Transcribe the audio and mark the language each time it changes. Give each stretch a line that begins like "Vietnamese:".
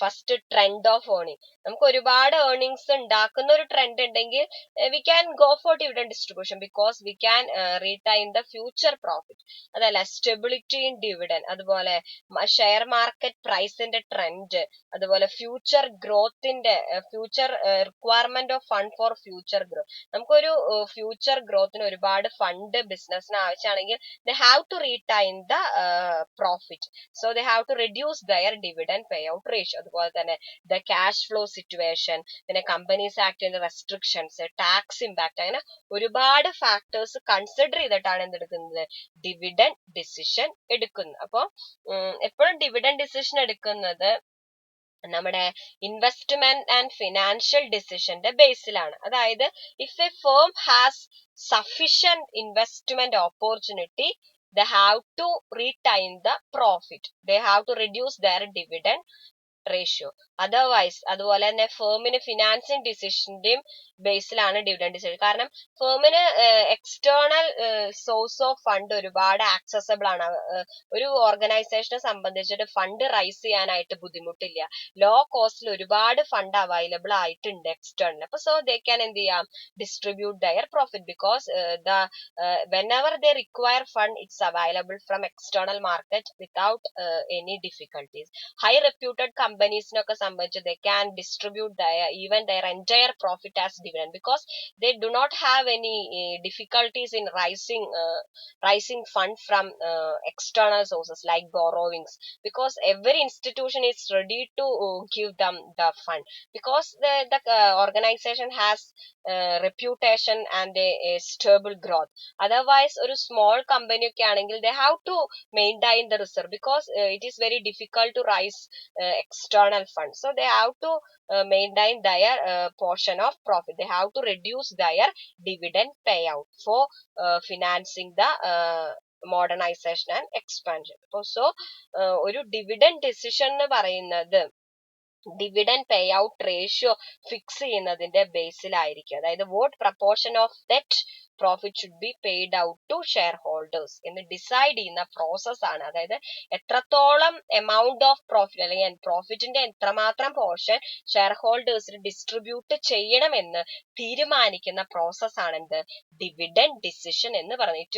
English: First, trend of earning.
Malayalam: നമുക്ക് ഒരുപാട് earnings ഉണ്ടാക്കുന്ന ഒരു ട്രെൻഡ് ഉണ്ടെങ്കിൽ
English: We can go for dividend distribution, because we can retain the future profit. അതല്ല, stability in dividend, അതുപോലെ share market പ്രൈസിന്റെ trend, അതുപോലെ future ഗ്രോത്തിന്റെ future requirement of fund for future growth.
Malayalam: നമുക്കൊരു future ഗ്രോത്തിന് ഒരുപാട് ഫണ്ട് ബിസിനസിന് ആവശ്യമാണെങ്കിൽ
English: they have to retain the profit, so they have to reduce their dividend payout ratio.
Malayalam: അതുപോലെ തന്നെ
English: the cash flow situation,
Malayalam: പിന്നെ companies ആക്ടിന്റെ restrictions, tax impact, അങ്ങനെ ഒരുപാട് factors consider ചെയ്തിട്ടാണ് എന്തെടുക്കുന്നത്, dividend decision എടുക്കുന്നത്. അപ്പൊ എപ്പോഴും ഡിവിഡൻഡ് ഡിസിഷൻ എടുക്കുന്നത് നമ്മുടെ ഇൻവെസ്റ്റ്മെന്റ് ആൻഡ് ഫിനാൻഷ്യൽ ഡിസിഷന്റെ ബേസിലാണ്.
English: അതായത് if a firm has sufficient investment opportunity, they have to retain the profit, they have to reduce their dividend ratio.
Malayalam: Otherwise അതുപോലെ തന്നെ ഫേമിന് ഫിനാൻസിങ് ഡിസിഷന്റെയും ബേസിലാണ് ഡിവിഡൻഡ് ഡിസിഷൻ. കാരണം ഫേമിന് എക്സ്റ്റേണൽ സോഴ്സ് ഓഫ് ഫണ്ട് ഒരുപാട് accessible ആണ്. ഒരു ഓർഗനൈസേഷനെ സംബന്ധിച്ചിട്ട് ഫണ്ട് റൈസ് ചെയ്യാനായിട്ട് ബുദ്ധിമുട്ടില്ല. ലോ കോസ്റ്റിൽ ഒരുപാട് ഫണ്ട് അവൈലബിൾ ആയിട്ടുണ്ട് എക്സ്റ്റേണൽ.
English: അപ്പൊ so they can
Malayalam: എന്ത് ചെയ്യാം,
English: Distribute their profit because whenever they require fund, it's available from external market without any difficulties. High reputed companies
Malayalam: നൊക്കെ സംബന്ധിച്ച്
English: they can distribute even their entire profit as dividend because they do not have any difficulties in raising fund from external sources like borrowings, because every institution is ready to give them the fund because the organization has reputation and a stable growth. Otherwise ഒരു small company
Malayalam: ഒക്കെ ആണെങ്കിൽ
English: they have to maintain the reserve because it is very difficult to raise external funds. So they have to maintain their portion of profit. They have to reduce their dividend payout for financing the modernization and expansion.
Malayalam: So ഒരു dividend decision എന്ന് പറയുന്നത് dividend pay out ratio fix ചെയ്യുന്നതിന്റെ ബേസിലായിരിക്കും.
English: അതായത് what proportion of that profit should be paid out to shareholders
Malayalam: എന്ന് decide ചെയ്യുന്ന process ആണ്. അതായത് എത്രത്തോളം എമൗണ്ട് ഓഫ് പ്രോഫിറ്റ് അല്ലെങ്കിൽ പ്രോഫിറ്റിന്റെ എത്രമാത്രം പോർഷൻ ഷെയർ ഹോൾഡേഴ്സിന് ഡിസ്ട്രിബ്യൂട്ട് ചെയ്യണമെന്ന് തീരുമാനിക്കുന്ന പ്രോസസ് ആണ് എന്ത്, ഡിവിഡൻഡ് ഡിസിഷൻ എന്ന് പറയുന്നത്.